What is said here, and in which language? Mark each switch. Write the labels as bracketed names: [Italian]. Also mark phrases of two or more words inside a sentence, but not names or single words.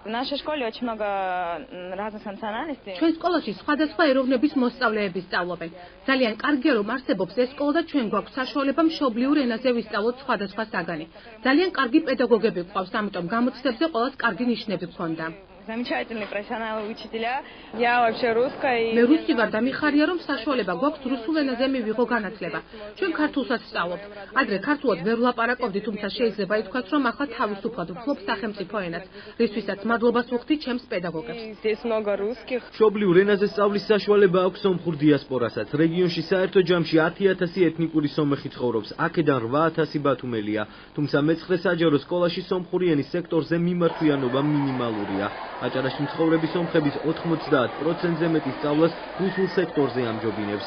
[Georgian] ჩვენ სკოლაში სხვადასხვა ეროვნების მოსწავლეები სწავლობენ. ძალიან კარგია რომ არსებობს ეს სკოლა და ჩვენ გვაქვს საშუალება მშობლიურ ენაზე ვისწავლოთ სხვადასხვა საგანი. ძალიან კარგი პედაგოგები გვყავს, ამიტომ გამოცდებზე ყოველს კარგი ნიშნები გქონდა. [Russian] Замечательный профессиональный учителя. Я вообще русская. [Georgian] მე რუსი ვარ და მიხარია რომ საშუალება გვაქვს რუსულ ენაზე მივიღო განათლება. ჩვენ ქართულსაც ვსწავლობთ. ადრე ქართულად ვერ ვლაპარაკობდი, თუმცა შეიძლება ითქვას რომ ახლა თავისუფლად ვფლობ სახელმწიფო ენას, რისთვისაც მადლობას ვუხდი ჩემს პედაგოგებს. [Russian] Здесь много русских. [Georgian] მშობლიურ ენაზე სწავლის საშუალება აქვს სომხურ დიასპორასაც. რეგიონში საერთო ჯამში 10,000 ეთნიკური სომეხი ცხოვრობს, აქედან 8,000 ბათუმელია. თუმცა მე-9 საჯარო სკოლაში სომხური ენის სექტორზე მიმართვიანობა მინიმალურია. აჭარაში მცხოვრები სომხების 90%-ზე მეტი სწავლას რუსულ სექტორზე ამჯობინებს.